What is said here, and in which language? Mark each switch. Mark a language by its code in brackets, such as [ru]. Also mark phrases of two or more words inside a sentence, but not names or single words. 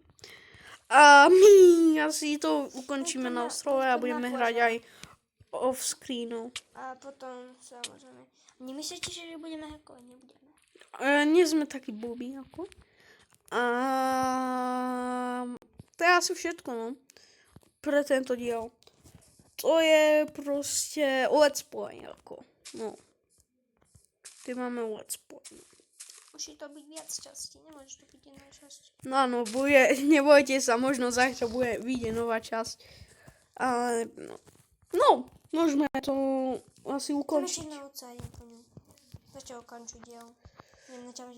[sk] A my asi to ukončíme na ostrove a budeme hrať aj [en] off screenu. [sk] A potom sa môžeme... Nemyslíte, že budeme hackovať? Nebudeme. Nie sme takí blbí ako. To je asi všetko, no. Pre tento diel. To je proste [en] let's play, [sk] ako. No. Ty máme [en] let's play. [sk] Musí to byť viac častí, nemôžeš to byť jedna časť. No áno, nebojte sa, možno zajtra vyjde nová časť. Ale no, môžeme to asi ukončiť. Chcem ešte na oca, idem po ňu. Začal ukončiť diel. Idem na ťa.